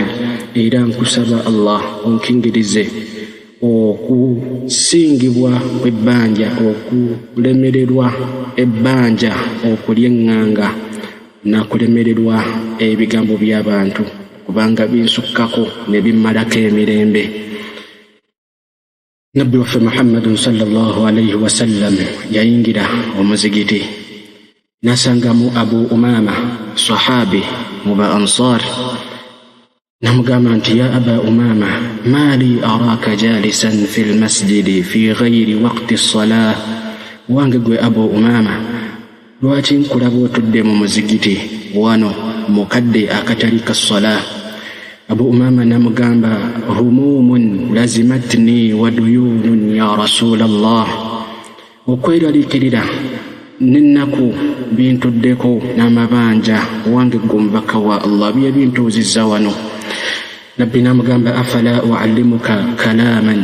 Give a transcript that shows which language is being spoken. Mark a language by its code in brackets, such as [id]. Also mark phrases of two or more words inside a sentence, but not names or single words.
[lg] Era nkusaba Allah onkingirize okusingibwa kw'ebbanja, okulemererwa ebbanja, okulyeŋŋanga nakulemererwa ebigambo by'abantu kubanga binsukkako ne bimmalako emirembe. Nabbi waffe Muhammadun [ar] صلى الله عليه وسلم [lg] yayingira omuzigiti n'asangamu Abu Umama, sahabi mu ba Ansar. Namugamba nti, [ar] يا أبا أمامة ما لي أراك جالسا في المسجد في غير وقت الصلاة. [lg] Wange gwe Abu Umama, lwaki nkulaba otudde mu muzigiti wano mukadde akatali ka salah? Abu Umama namugamba, [ar] هموم لزمتني وديون يا رسول الله. [lg] Okweraliikirira n'ennaku bintuddeko n'amabanja, wange gwe omubaka wa Allah, bye bintuuzizza wano. Nabbi namugamba, [ar] أفلا أعلمك كلاما.